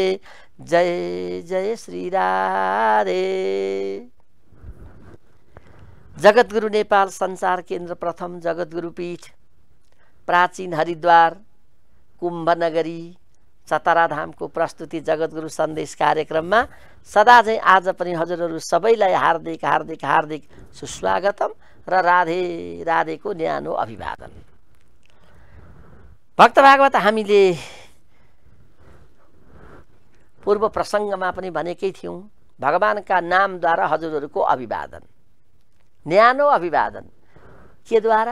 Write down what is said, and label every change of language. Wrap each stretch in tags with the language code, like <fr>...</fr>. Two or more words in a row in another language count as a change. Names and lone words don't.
<ne>जय जय श्री राधे। जगद्गुरु नेपाल संसार केन्द्र प्रथम जगद्गुरु पीठ प्राचीन हरिद्वार कुम्भ नगरी चतराधामको प्रस्तुति जगद्गुरु सन्देश कार्यक्रममा सदा चाहिँ आज पनि हजुरहरू सबैलाई हार्दिक हार्दिक हार्दिक सुस्वागतम र राधे राधेको न्यानो अभिवादन। भक्त भागवत हामीले पूर्व प्रसङ्गमा पनि भनेकै थियौँ, भगवानका नामद्वारा हजुरहरूको अभिवादन, न्यानो अभिवादन के द्वारा?</ne>